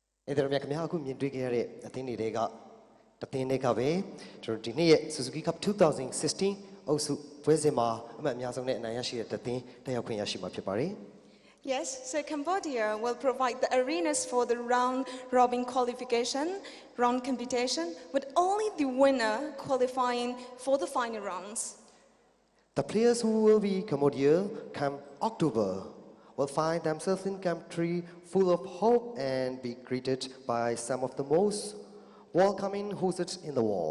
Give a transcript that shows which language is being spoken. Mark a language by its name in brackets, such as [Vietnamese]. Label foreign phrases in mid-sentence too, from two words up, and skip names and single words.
[Burmese] အဲ့ဒါတော့မြတ်ခင်ဗျာအခုမြင်တွေ့ခဲ့ရတဲ့အသင်းတွေကတသင်းတွေကပဲကျွန်တော်ဒီနေ့ရဲ့ Suzuki Cup 2016 အုပ်စုပွဲစဉ်မှာအမှတ်အများဆုံးနဲ့အနိုင်ရရှိတဲ့တသင်းတက်ရောက်ခွင့်ရရှိမှာဖြစ်ပါတယ် [English] Yes, so Cambodia will provide the arenas for the round-robin qualification, round competition, with only the winner qualifying for the final rounds. The players who will be Cambodia come October will find themselves in country full of hope and be greeted by some of the most welcoming hosts in the world.